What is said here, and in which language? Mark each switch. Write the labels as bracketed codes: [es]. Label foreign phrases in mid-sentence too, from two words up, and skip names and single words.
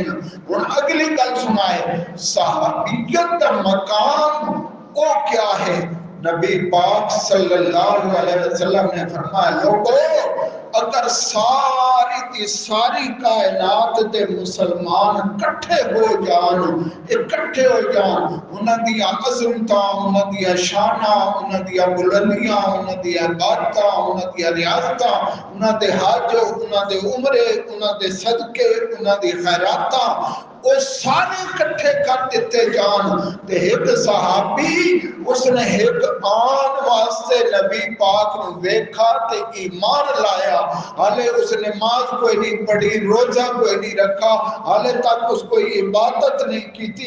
[pa] ان اگلی گل سنائے صحابیت دا مقام وہ کیا ہے. نبی پاک [ar] صلی اللہ علیہ وسلم [pa] نے فرمایا لوگو اگر ساری کائنات دے مسلمان کٹھے ہو جان انہاں دیا عظمتاں انہاں دیا شاناں انہاں دیا بلندیاں انہاں دیا عبادتاں انہاں دیا ریاستاں انہاں دے حج انہاں دے عمرے انہاں دے صدقے انہاں دی خیراتاں وہ سارے کٹھے کر دیتے جان تے ایک صحابی اس نے ایک آن واسطے نبی پاک نے دیکھا تے ایمان لایا. حالے اس نماز کوئی نہیں پڑھی روزہ کوئی نہیں رکھا حالے تک اس کوئی عبادت نہیں کی تھی.